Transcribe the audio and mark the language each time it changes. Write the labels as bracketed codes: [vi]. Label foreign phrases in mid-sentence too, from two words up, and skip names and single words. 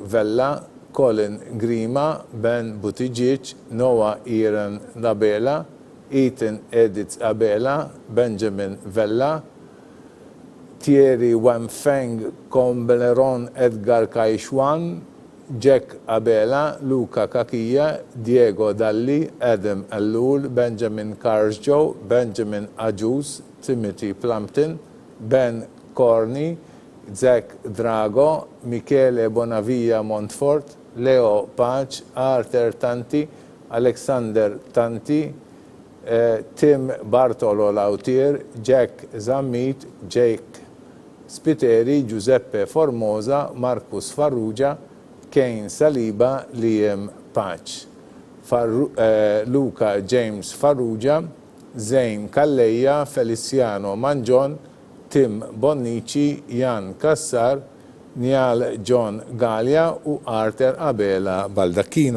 [mt] Vella, Colin Grima, Ben Buttigieg, Noah Iran Labela, Ethan Edith Abela, Benjamin Vella, Thierry Wamfeng Combeleron Edgar Kaishwan, Jack Abela, Luca Kakia, Diego Dalli, Adam Allul, Benjamin Carsjoe, Benjamin Ajus, Timothy Plumpton, Ben Corney, Zach Drago, Michele Bonavia Montfort, Leo Pac, Arthur Tanti, Alexander Tanti, Tim Bartolo Lautier, Jack Zammit, Jake Spiteri, Giuseppe Formosa, Marcus Farrugia, Kane Saliba, Liam Pac, Luca James Farrugia, Zain Calleja, Feliciano Mangion, Tim Bonnici, Jan Kassar, Nial John Galia u Arthur Abela Baldacchino.